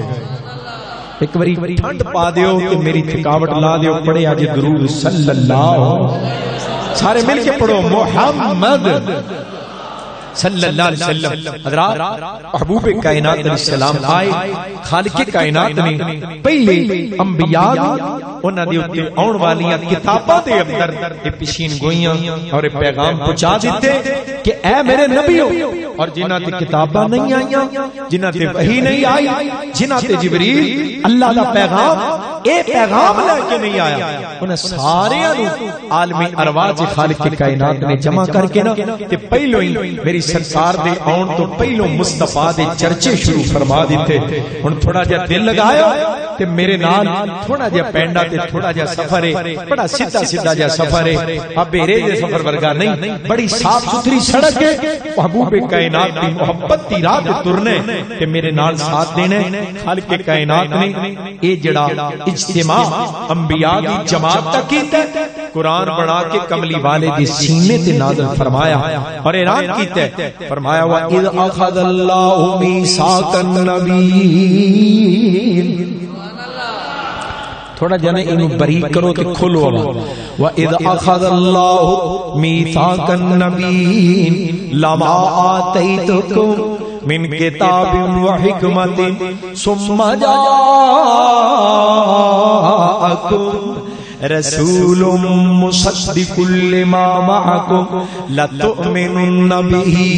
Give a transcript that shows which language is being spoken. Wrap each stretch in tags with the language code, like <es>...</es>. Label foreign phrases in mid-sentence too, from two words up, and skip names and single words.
<pa>ایک باری ٹھنڈ پا دیو کہ میری تھکاوٹ لا دیو, پڑھے آج درود</pa> <ar>صلی اللہ,</ar> <pa>سارے مل کے پڑھو محمد</pa> <ar>صلی اللہ علیہ وسلم.</ar> <pa>حضرات محبوب کائنات علیہ السلام آئے, خالق کائنات نے پہلے انبیاء انہاں دے اوتے آਉਣ والیاں کتاباں دے اندر اے پیشین گوئیاں اور اے پیغام پہنچا دیتے کہ اے میرے نبیو, اور جنہاں تے کتاباں نہیں آئیاں, جنہاں تے وحی نہیں آئی, جنہاں تے جبریل اللہ دا پیغام اے پیغام لے کے نہیں آیا, انہاں سارے عالم ارواح دے خالق کائنات نے جمع کر کے نا تے پہلو ہی میری سرکار دے آن تو پہلو مصطفیٰ دے چرچے شروع فرما دیتے. ہن تھوڑا جا دل لگایا تے میرے نال تھوڑا جا پینڈا تے تھوڑا جا سفر ہے, بڑا سیدھا جا سفر ہے, اب بیرے دے سفر ورگا نہیں, بڑی صاف ستھری سڑک ہے. محبوب کائنات دی محبت دی راہ تے ترنے تے میرے نال ساتھ دینے. خالق کائنات نے اے جڑا اجتماع انبیاء دی جماعت تک کیتا ہے, قرآن بنا کے کملی والے دی سینے تے نازل فرمایا اور اعلان کیتا ہے.</pa> <ar>فرمایا وَإِذْ أَخَذَ اللَّهُ مِيثَاقَ النَّبِيِّينَ.</ar> <pa>تھوڑا جانے انہوں بریک کرو تے کھولو.</pa> <ar>وَإِذْ أَخَذَ اللَّهُ مِيثَاقَ النَّبِيِّينَ لَمَا آتَيْتُكُم من کتاب وحکمت ثم جاءکم رسول مصدق لما معكم لتؤمنن به</ar>